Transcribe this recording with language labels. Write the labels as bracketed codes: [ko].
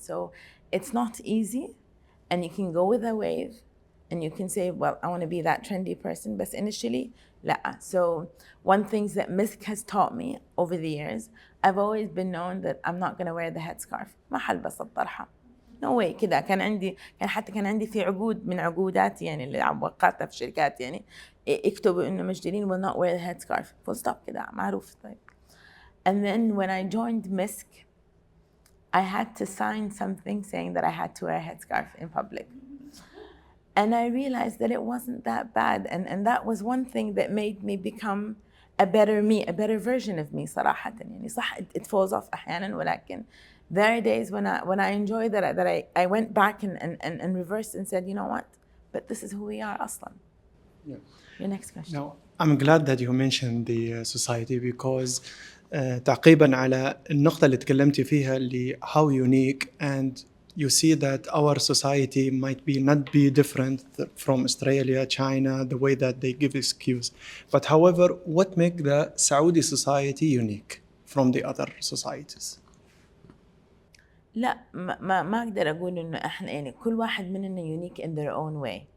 [en] So it's not easy, and you can go with a wave, and you can say, well, I want to be that trendy person, but initially, لا. So one thing that Misk has taught me over the years, I've always been known that I'm not going to wear the headscarf. [ar] ما حلبس الطرحة. [en] No way. [ar] كده كان عندي في عقود من عقوداتي، يعني اللي وقعتها في شركات، يعني اكتبوا انه مجدلين [en] will not wear the headscarf. Full stop [ar] كده معروف. طيب. [en] And then when I joined Misk, I had to sign something saying that I had to wear a headscarf in public. And I realized that it wasn't that bad. And that was one thing that made me become a better me, a better version of me صراحة. [ar] يعني صح, [en] it falls off [ar] أحيانا, ولكن [en] there are days when I enjoy that I went back and reversed and said, you know what, but this is who we are أصلا. Yeah. Your next question. Now, I'm glad that you mentioned the society, because [ar] تعقيبا على النقطة اللي تكلمتي فيها اللي [en] how unique, and you see that our society might not be different from Australia, China, the way that they give excuse. But however, what makes the Saudi society unique from the other societies? [ar] لا ما أقدر أقول إنه إحنا يعني كل واحد مننا [en] unique in their own way.